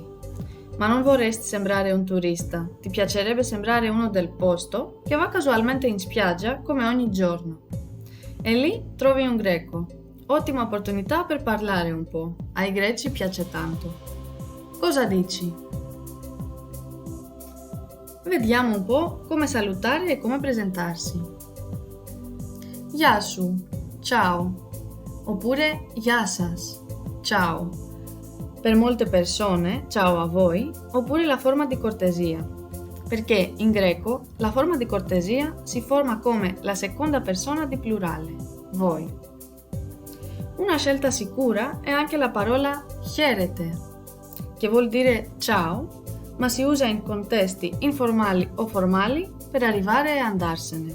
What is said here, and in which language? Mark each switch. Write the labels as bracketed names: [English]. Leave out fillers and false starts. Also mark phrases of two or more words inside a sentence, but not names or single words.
[Italian] Ma non vorresti sembrare un turista, ti piacerebbe sembrare uno del posto che va casualmente in spiaggia come ogni giorno. E lì trovi un greco. Ottima opportunità per parlare un po', ai greci piace tanto. Cosa dici? Vediamo un po' come salutare e come presentarsi. [Greek] Γεια σου, [Italian] ciao, oppure [Greek] γεια σας, [Italian] ciao. Per molte persone, ciao a voi, oppure la forma di cortesia, perché in greco la forma di cortesia si forma come la seconda persona di plurale, voi. Una scelta sicura è anche la parola χαίρετε, che vuol dire ciao, ma si usa in contesti informali o formali per arrivare e andarsene.